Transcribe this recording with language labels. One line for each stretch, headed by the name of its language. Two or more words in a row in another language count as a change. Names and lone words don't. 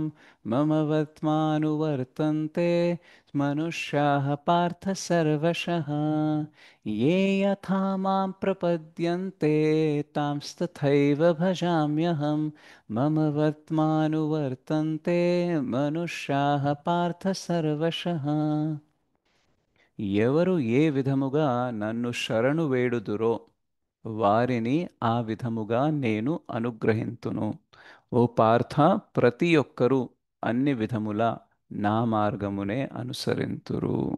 Sanskrit: मम वर्त्मानुवर्तन्ते मनुष्याः पार्थ सर्वशः. ये यथा मां प्रपद्यन्ते तांस्तथैव भजाम्यहं. मम वर्त्मानुवर्तन्ते मनुष्याः पार्थ सर्वशः.
Telugu: ఎవరు ఏ విధముగా నన్ను శరణు వేడుదురో వారిని ఆ విధముగా నేను అనుగ్రహింతును. ఓ పార్థ, ప్రతి ఒక్కరూ అన్ని విధముల నా మార్గమునే అనుసరింతురు.